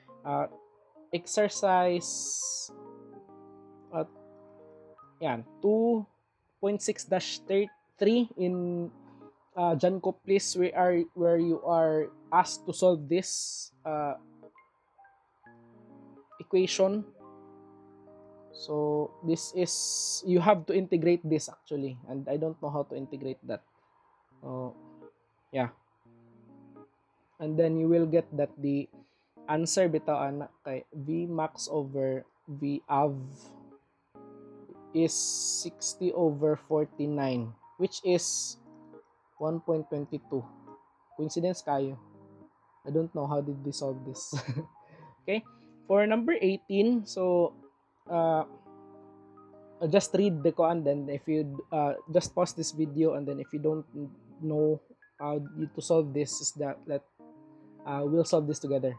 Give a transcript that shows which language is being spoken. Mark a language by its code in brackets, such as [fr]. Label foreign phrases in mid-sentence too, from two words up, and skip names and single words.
[en] Exercise yan 2.6-3 in Myrckho, where you are asked to solve this equation. So this is, you have to integrate this actually, and I don't know how to integrate that. So yeah, and then you will get that the answer [ceb] bitaw ana kay [en] v max over v av is 60/49, which is 1.22. [ceb] Coincidence kayo. [en] I don't know how did they solve this. Okay, for number 18, so just read the and then if you just pause this video, and then if you don't know how to solve this, is that we'll solve this together.